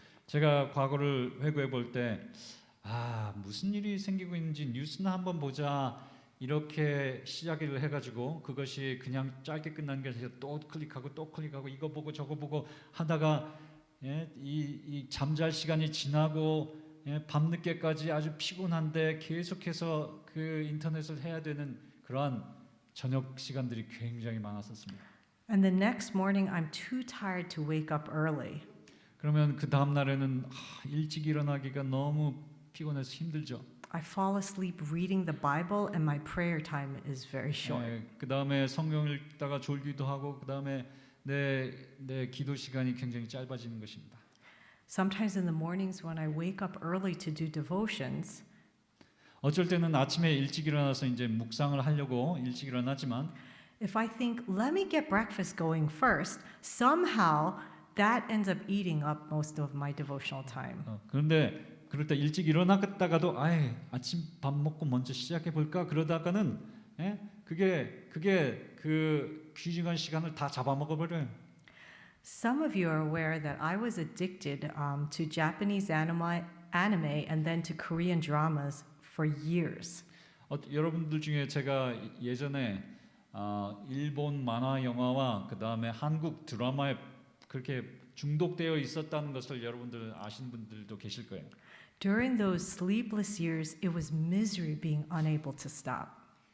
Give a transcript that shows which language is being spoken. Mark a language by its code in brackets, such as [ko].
[ko] 제가 과거를 회고해 볼 때 무슨 일이 생기고 있는지 뉴스나 한번 보자 이렇게 시작을 해가지고 그것이 그냥 짧게 끝나는 게 아니라 또 클릭하고 이거 보고 저거 보고 하다가 이 잠잘 시간이 지나고 밤늦게까지 아주 피곤한데 계속해서 그 인터넷을 해야 되는 그러한 저녁 시간들이 굉장히 많았었습니다. [en] And the next morning, I'm too tired to wake up early. [ko] 그러면 그 다음 날에는 일찍 일어나기가 너무 피곤해서 힘들죠. [en] I fall asleep reading the Bible, and my prayer time is very short. [ko] 그 다음에 성경 읽다가 졸기도 하고 그 다음에 내 기도 시간이 굉장히 짧아지는 것입니다. [en] Sometimes in the mornings when I wake up early to do devotions, [ko] 어쩔 때는 아침에 일찍 일어나서 이제 묵상을 하려고 일찍 일어나지만 [en] if I think, let me get breakfast going first, somehow that ends up eating up most of my devotional time. [ko] 그런데 그럴 때 일찍 일어났다가도 아침 밥 먹고 먼저 시작해 볼까 그러다가는 그게 그 귀중한 시간을 다 잡아먹어 버려요. [en] Some of you are aware that I was addicted to Japanese anime and then to Korean dramas for years. [ko] 여러분들 중에 제가 예전에 일본 만화 영화와 그 다음에 한국 드라마에 그렇게 중독되어 있었다는 것을 여러분들 아시는 분들도 계실 거예요. [en] During those sleepless years, it was misery being unable to stop.